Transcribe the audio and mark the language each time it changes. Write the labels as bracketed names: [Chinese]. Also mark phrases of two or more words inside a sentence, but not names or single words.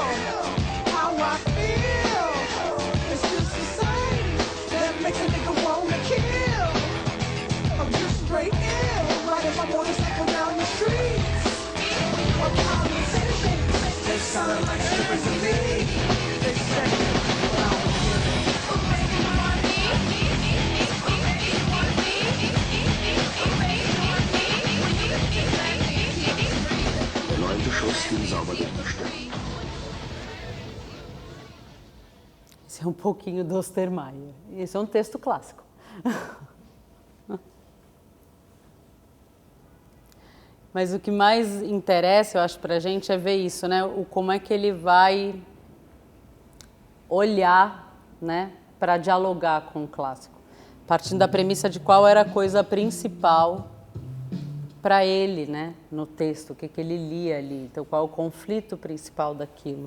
[English] How I feel. It's just the same. That makes a nigga wanna kill. I'm just straight ill. Riding my motorcycle down the street. What conversation? They sound like strippers to me. They say, well, [German] Der 9. Schuss ging sauber durch die Stadt. [Portuguese] Esse é um pouquinho do Ostermayer. Esse é um texto clássico. Mas o que mais interessa, eu acho, para a gente é ver isso, né? Como é que ele vai olhar, né, para dialogar com o clássico, partindo da premissa de qual era a coisa principal para ele, né, no texto, o que ele lia ali, então qual o conflito principal daquilo.